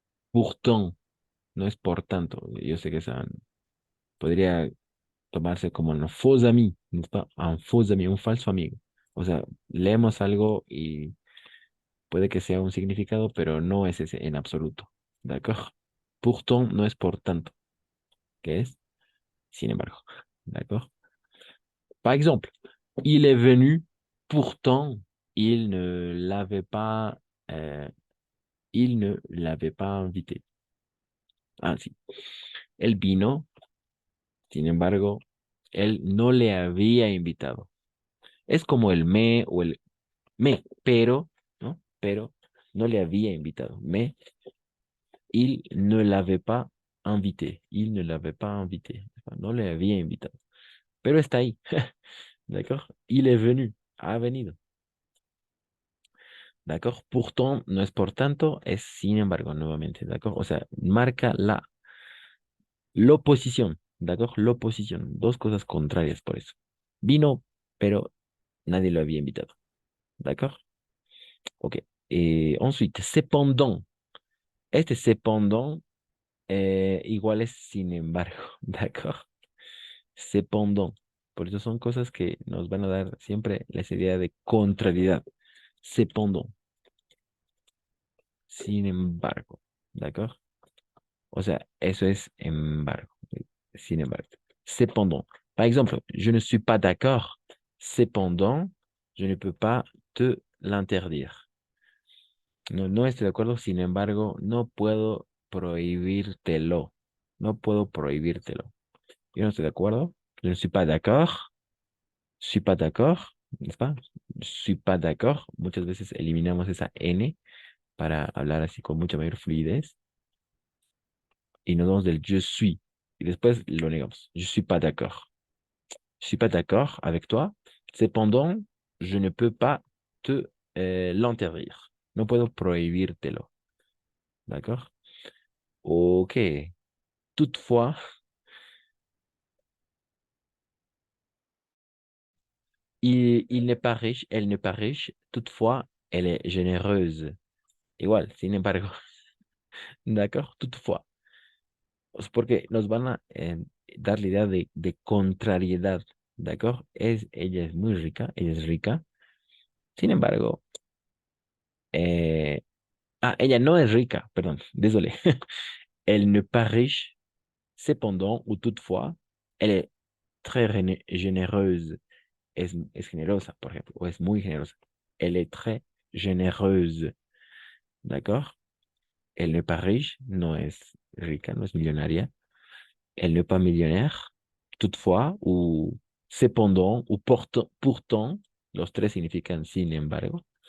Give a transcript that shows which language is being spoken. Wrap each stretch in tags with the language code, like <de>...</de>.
<es>Pourtant no es por tanto. Yo sé que podría tomarse como un faux ami, ¿no es pas? Un faux ami, un falso amigo. O sea, leemos algo y puede que sea un significado, pero no es ese en absoluto. ¿D'accord? Pourtant no es por tanto, que es sin embargo.</es> <fr>¿D'accord? Par exemple, il est venu, pourtant euh, il ne l'avait pas invité.</fr> <es>Ah, sí. Él vino, sin embargo, él no le había invitado. Es como el me o el me, pero, ¿no? Pero no le había invitado.</es> <fr>Mais il ne l'avait pas invité. Il ne l'avait pas invité.</fr> <es>No le había invitado. Pero está ahí. ¿D'accord?</es> <fr>Il est venu.</fr> <es>Ha venido.</es> <fr>¿D'accord?</fr> <es>Pourtant no es por tanto, es sin embargo, nuevamente. ¿D'accord? O sea, marca l'oposición. ¿D'accord? L'oposición. Dos cosas contrarias por eso. Vino, pero nadie lo había invitado. ¿D'accord? Ok.</es> <fr>Ensuite, cependant.</fr> <es>Este cependant igual es sin embargo. ¿D'accord? Cependant. Por eso son cosas que nos van a dar siempre la idea de contrariedad. Cependant. Sin embargo. ¿D'accord? O sea, eso es embargo. Sin embargo. Cependant.</es> <fr>Par exemple, je ne suis pas d'accord. Cependant, je ne peux pas te l'interdire.</fr> <es>No, no estoy de acuerdo, sin embargo, no puedo prohibírtelo. No puedo prohibírtelo. Yo no estoy de acuerdo.</es> <fr>Je ne suis pas d'accord. suis pas d'accord, n'est-ce pas? Je suis pas d'accord.</fr> <es>Muchas veces eliminamos esa N para hablar así con mucha mayor fluidez y nos vamos del je suis y después lo negamos.</es> <fr>Je suis pas d'accord. Je suis pas d'accord avec toi. Cependant, je ne peux pas te l'interdire.</fr> <es>No puedo prohibírtelo. D'accord? Ok.</es> <fr>Toutefois, il n'est pas riche, elle n'est pas riche. Toutefois, elle est généreuse.</fr> <es>Igual, sin embargo. D'accord? Toutefois. Pues porque nos van a dar la idea de contrariedad. ¿D'accord? Ella es muy rica, ella es rica. Sin embargo, ella no es rica, perdón, désolé.</es> <fr>Elle n'est pas riche, cependant ou toutefois, elle est très généreuse.</fr> <es>Es generosa, por ejemplo, o es muy generosa.</es> <fr>Elle est très généreuse. ¿D'accord? Elle n'est pas riche,</fr> <es>no es rica, no es millonaria.</es> <fr>Elle n'est pas millionnaire, toutefois, ou cependant, ou pourtant,</fr> <es>los tres significan sin embargo.</es>